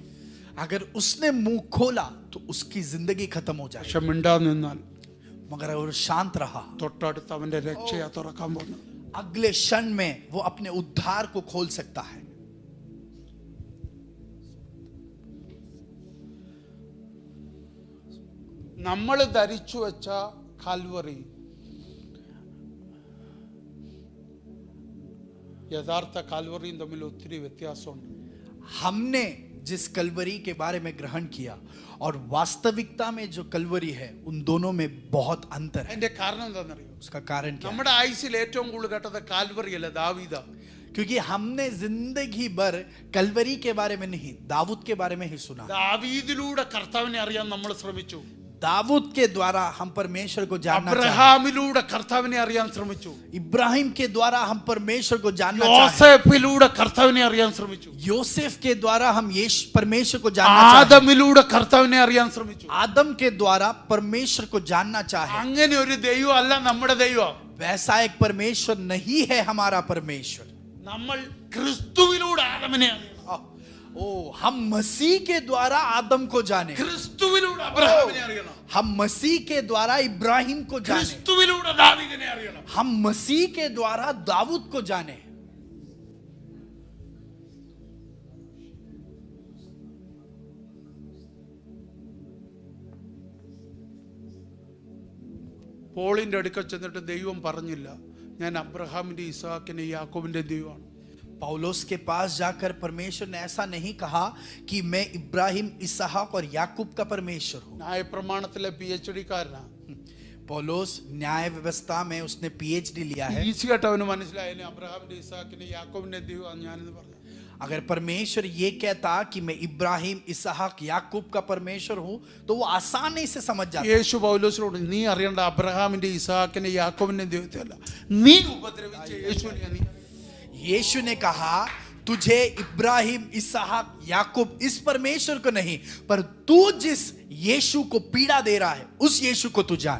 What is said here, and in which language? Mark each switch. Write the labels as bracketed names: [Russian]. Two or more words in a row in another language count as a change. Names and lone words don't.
[Hindi] अगर उसने मुंह खोला तो उसकी जिंदगी खत्म हो जाए. [Malayalam] പക്ഷെ മിണ്ടാതെ നിന്നാൽ [Hindi] मगर अगर शांत रहा, [Malayalam] തൊട്ടടുത്ത് അവന്റെ രക്ഷയാ തുറക്കാൻ പോകുന്നു. [Hindi] अगले क्षण में वो अपने उद्धार को खोल सकता है. [Malayalam] നമ്മൾ ധരിച്ചു വെച്ച കാൽവറി യഥാർത്ഥ കാൽവറിയും തമ്മിൽ ഒത്തിരി വ്യത്യാസമുണ്ട്. [Hindi] हमने जिस कलवरी के बारे में ग्रहण किया और वास्तविकता में जो कलवरी है, उन दोनों में बहुत अंतर है. [Malayalam] അതിന്റെ കാരണം എന്താണെന്നറിയോ? [Hindi] उसका कारण क्या है? [Malayalam] നമ്മുടെ ആയുസിൽ ഏറ്റവും കൂടുതൽ കേട്ടത് കാൽവറി അല്ല, ദാവീദാ. [Hindi] क्योंकि हमने जिंदगी भर कलवरी के बारे में नहीं, दाऊद के बारे में ही सुना. [Malayalam] ദാവീദിലൂടെ കർത്താവിനെ അറിയാൻ നമ്മൾ ശ്രമിച്ചു. [Hindi] दाऊद के द्वारा हम परमेश्वर को जानना चाहते. [Malayalam] അബ്രഹാമിലൂടെ കർത്താവിനെ അറിയാൻ ശ്രമിച്ചു. [Hindi] इब्राहिम के द्वारा हम परमेश्वर को जानना चाहते. [Malayalam] യോസേഫിലൂടെ കർത്താവിനെ അറിയാൻ ശ്രമിച്ചു. [Hindi] योसेफ के द्वारा हम परमेश्वर को जानना चाहते. [Malayalam] ആദമിലൂടെ കർത്താവിനെ അറിയാൻ ശ്രമിച്ചു. [Hindi] आदम के द्वारा परमेश्वर को जानना चाहे. [Malayalam] അങ്ങനെ ഒരു ദൈവം അല്ല നമ്മുടെ ദൈവം. [Hindi] वैसा एक परमेश्वर नहीं है हमारा परमेश्वर. [Malayalam] നമ്മൾ ക്രിസ്തുവിലൂടെ ആദമിനെ അറിയണം. [Hindi] ओ, हम मसीह के द्वारा आदम को जाने. [Malayalam] ക്രിസ്തുവിലൂടെ അബ്രഹാമിനെ അറിയണം. [Hindi] हम मसीह के द्वारा इब्राहिम को जाने. [Malayalam] ക്രിസ്തുവിലൂടെ ദാവീദിനെ അറിയണം. [Hindi] हम मसीह के द्वारा दाऊद को जाने. [Malayalam] പോളിന്റെ അടുക്കൽ ചെന്നിട്ട് ദൈവം പറഞ്ഞില്ല, ഞാൻ അബ്രഹാമിന്റെ ഇസാക്കിന്റെ യാക്കോബിന്റെ ദൈവമാണ്. [Hindi] पौलुस के पास जाकर परमेश्वर ने ऐसा नहीं कहा कि मैं इब्राहिम, इसहाक और याकूब का परमेश्वर हूं. [Malayalam] ന്യായപ്രമാണത്തിലെ PhD കാരനാ. [Hindi] पौलुस न्याय व्यवस्था में उसने PhD लिया है. [Malayalam] ഈസിയായിട്ട് അവന് മനസ്സിലായാലും അബ്രഹാമിന്റെ ഇസാക്കിന്റെ യാക്കോബിന്റെ ദൈവമാണ് ഞാനെന്ന് പറഞ്ഞു. [Hindi] अगर परमेश्वर ये कहता कि मैं इब्राहिम, इसहाक, याकूब का परमेश्वर हूं, तो वो आसानी से समझ जाता. [Malayalam] യേശു പൗലോസിനോട് നീ അറിയേണ്ട അബ്രഹാമിന്റെ ഇസാക്കിന്റെ യാക്കോബിന്റെ ദൈവത്തെ അല്ല, നീ ഉപദ്രവിച്ച യേശുവിനെ നീ. [Hindi] यीशु ने कहा तुझे इब्राहिम, इसहाक, याकूब इस परमेश्वर को नहीं, पर तू जिस यीशु को पीड़ा दे रहा है उस यीशु को तू जान.